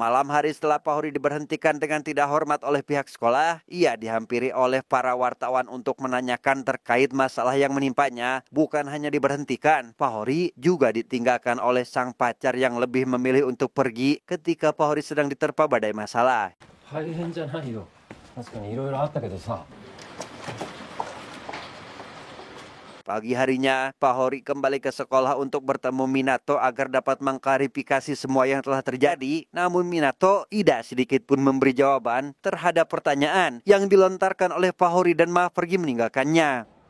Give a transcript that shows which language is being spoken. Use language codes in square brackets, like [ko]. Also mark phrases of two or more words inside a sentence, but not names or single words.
[id] Malam hari setelah Pahori diberhentikan dengan tidak hormat oleh pihak sekolah, ia dihampiri oleh para wartawan untuk menanyakan terkait masalah yang menimpanya. Bukan hanya diberhentikan, Pahori juga ditinggalkan oleh sang pacar yang lebih memilih untuk pergi ketika Pahori sedang diterpa badai masalah. [ja] 大変じゃないよ。確かにいろいろあったけどさ。 [id] Pagi harinya, Pahori kembali ke sekolah untuk bertemu Minato agar dapat mengklarifikasi semua yang telah terjadi. Namun Minato tidak sedikit pun memberi jawaban terhadap pertanyaan yang dilontarkan oleh Pahori dan malah pergi meninggalkannya.